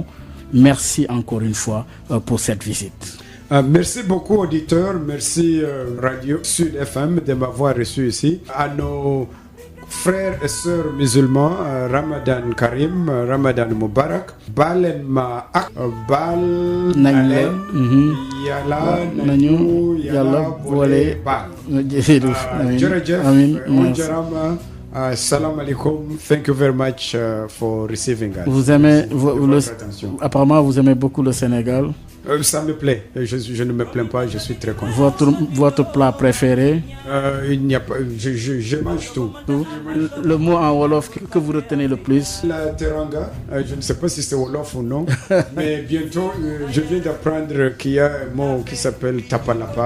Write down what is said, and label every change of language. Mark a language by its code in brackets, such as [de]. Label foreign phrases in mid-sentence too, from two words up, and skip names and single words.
[fr] Merci encore une fois pour cette visite. Merci beaucoup auditeurs, merci Radio Sud FM de m'avoir reçu ici. À nos frères et sœurs musulmans, [ar] Ramadan Karim, Ramadan Mubarak, [fr] Balen Ma'ak, Bal Alen, Yala Nanyu, Yala Bole Bal. [wo] Jerejef, Onjarama. [ar] Salam alaikum. [en] Thank you very much for receiving us. [fr] Vous aimez, apparemment, vous aimez beaucoup le Sénégal. Ça me plaît. Je ne me plains pas. Je suis très content. Votre plat préféré? Il n'y a pas. Je mange tout. Le mot en wolof que vous retenez le plus? La teranga. Je ne sais pas si c'est wolof ou non, mais bientôt, je viens d'apprendre qu'il y a un mot qui s'appelle tapalapa.